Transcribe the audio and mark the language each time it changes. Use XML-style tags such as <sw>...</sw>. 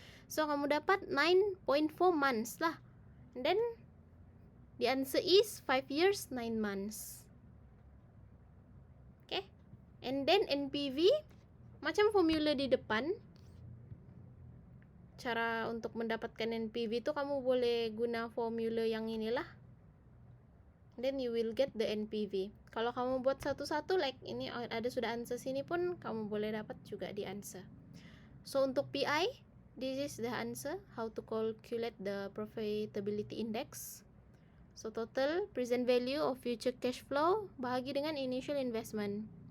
<ms>So kamu dapat 9.4 months lah.</ms> <en>And then the answer is 5 years 9 months. Okay, and then</en> <ms>NPV macam formula di depan. Cara untuk mendapatkan NPV tu kamu boleh guna formula yang inilah.</ms> <en>Then you will get the NPV.</en> <ms>Kalau kamu buat satu-satu like ini ada sudah answer sini pun kamu boleh dapat juga di answer.</ms> <en>So</en> <ms>untuk</ms> <en>PI, this is the answer, how to calculate the profitability index. So total present value of future cash flow</en> <ms>bahagi dengan</ms> <en>initial investment.</en>